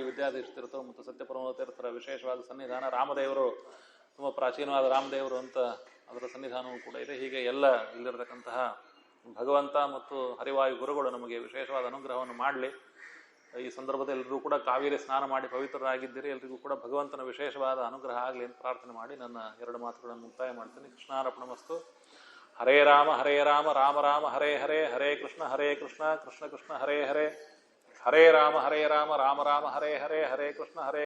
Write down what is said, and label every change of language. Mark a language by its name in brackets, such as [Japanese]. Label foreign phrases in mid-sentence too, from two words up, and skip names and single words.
[Kannada] ವಿದ್ಯಾಧೀಶ ತೀರ್ಥರು ಮತ್ತು ಸತ್ಯಪ್ರಮೋದ ತೀರ್ಥರ ವಿಶೇಷವಾದ ಸನ್ನಿಧಾನ. ರಾಮದೇವರು ತುಂಬ ಪ್ರಾಚೀನವಾದ ರಾಮದೇವರು ಅಂತ ಅದರ ಸನ್ನಿಧಾನವೂ ಕೂಡ ಇದೆ. ಹೀಗೆ ಎಲ್ಲ ಇಲ್ಲಿರತಕ್ಕಂತಹ ಭಗವಂತ ಮತ್ತು ಹರಿವಾಯು ಗುರುಗಳು ನಮಗೆ ವಿಶೇಷವಾದ ಅನುಗ್ರಹವನ್ನು ಮಾಡಲಿ. ಈ ಸಂದರ್ಭದಲ್ಲಿ ಎಲ್ಲರೂ ಕೂಡ ಕಾವೇರಿ ಸ್ನಾನ ಮಾಡಿ ಪವಿತ್ರರಾಗಿದ್ದೀರಿ. ಎಲ್ರಿಗೂ ಕೂಡ ಭಗವಂತನ ವಿಶೇಷವಾದ ಅನುಗ್ರಹ ಆಗಲಿ ಅಂತ ಪ್ರಾರ್ಥನೆ ಮಾಡಿ ನನ್ನ ಎರಡು ಮಾತುಗಳನ್ನು ಮುಕ್ತಾಯ ಮಾಡ್ತೀನಿ. ಕೃಷ್ಣಾರ್ಪಣಮಸ್ತು. [Sanskrit] ಹರೇ ರಾಮ ರಾಮ ರಾಮ ಹರೇ ಹರೇ, ಹರೇ ಕೃಷ್ಣ ಕೃಷ್ಣ ಕೃಷ್ಣ ಹರೇ ಹರೇ, ಹರೇ ರಾಮ ರಾಮ ರಾಮ ಹರೇ ಹರೇ, ಹರೇ ಕೃಷ್ಣ